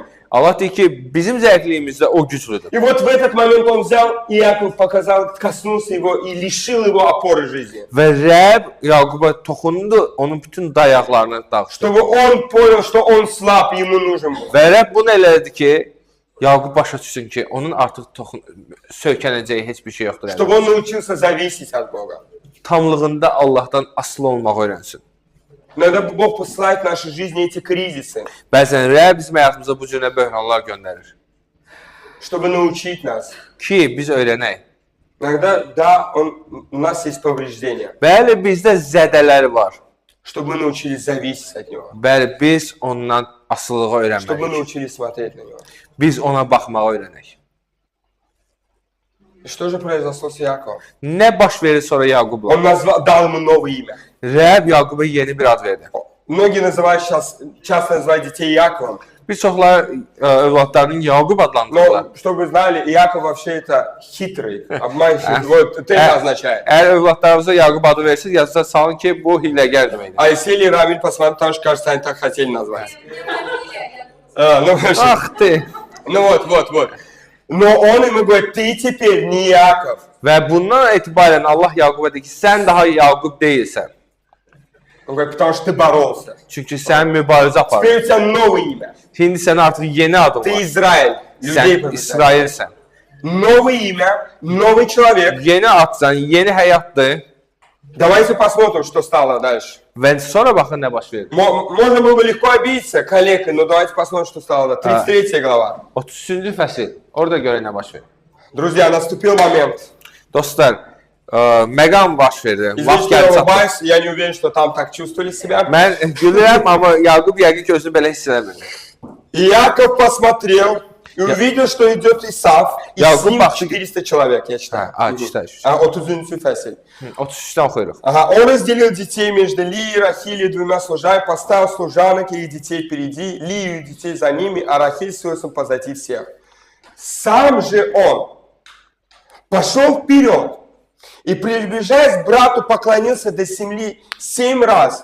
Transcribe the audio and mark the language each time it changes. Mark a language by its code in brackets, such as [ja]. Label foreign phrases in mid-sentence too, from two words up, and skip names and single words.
[az] Allah deyir ki, bizim zəifliyimizdə o güclüdür. [ru] И вот в этот момент он взял, и Яков показал, коснулся его и лишил его опоры жизни. [az] Və Rəbb Yaquba toxundu, onun bütün dayaqlarını dağıtdı. [ru] Чтобы он понял, что он слаб, ему нужен был. [az] Və Rəbb bunu elədi ki, Yaqub başa düşsün ki, onun artıq söykənəcəyi heç bir şey yoxdur. [ru] Чтобы он научился зависеть от Бога. [az] Tamlığında Allahdan asılı olmağı öyrənsin. [ru] Иногда Бог посылает в нашей жизни эти кризисы, [az] Bəzən Rəbb bizim həyatımıza bu cürə böhranlar göndərir [ru] чтобы научить нас. [az] ki, biz öyrənək. [ru] Иногда, да, у нас есть повреждения, [az] Bəli, bizdə zədələr var. [ru] чтобы мы научились зависеть от Него, [az] Bəli, biz ondan asılılığa [ru] чтобы мы [az] öyrənməliyik. [ru] научились смотреть на Него. [az] Biz ona baxmağı öyrənək. [ru] И что же произошло с Яковом? [az] Nə baş verir sonra Yaqubla? [ru] Он дал ему новое имя. [az] Rəbb Yaquba yeni bir ad verdi. [ru] Многие называют сейчас, часто называют детей Яковом. [az] Bir çoxlar övladlarının Yaqub adlandırırlar. [ru] Но, чтобы вы знали, Яков вообще это хитрый, обманщик. Вот это это означает. [az] Əgər övladlarınıza Yaqub adı versiniz, yazıca salın ki, bu hiləgər deməkdir. [ru] А Есели и Равиль, посмотрим, потому что, кажется, они так хотели назвать. Ну, в общем, [az] Axdı. [ru] ну вот. Но он ему говорит, ты теперь не Яков. [az] Və bundan etibarən Allah Yaquba deyir ki, sən daha Yaqub deyilsən. [ru] Он говорит, потому что ты боролся. [az] Çünki sən mübarizə apardın. [ru] Теперь у тебя новое имя. [az] İndi sənə artıq yeni adın [ru] Ты [az] var. [ru] Израиль. Людей [az] Sən [ru] побеждать. [az] İsrailsən. [ru] Новое имя, новый человек. [az] Yeni adsan, yeni həyatdır. [ru] Давайте посмотрим, что стало дальше. [az] Və sonra baxın nə baş verir. [ru] Можно было бы легко обидеться калекой, но давайте посмотрим, что стало. 33 глава. [az] 33-cü fəsil. Orada görə nə baş verir. [ru] Друзья, наступил момент. [az] Dostlar, məqam baş verdi. [ru] Извините, [az] Vaxt [ru] я [az] gəldi çatdı. [ru] улыбаюсь, я не уверен, что там так чувствовали себя. [az] Mən gülürəm, amma Yaqub yəqin ki, özünü belə hiss eləmir. [ru] И Яков посмотрел и увидел, что идет Исав, и Яков с ним бахты- 400 человек, я читаю. Çitək. [az] 30. фесель. 33-dən oxuyuruq. [ru] Ага, он разделил детей между Лией и Рахиль и двумя служанами, поставил служанок и их детей впереди, Лию и детей за ними, а Рахиль с Иосифом позади всех. Сам же он пошел вперед и, приближаясь к брату, поклонился до земли 7 раз.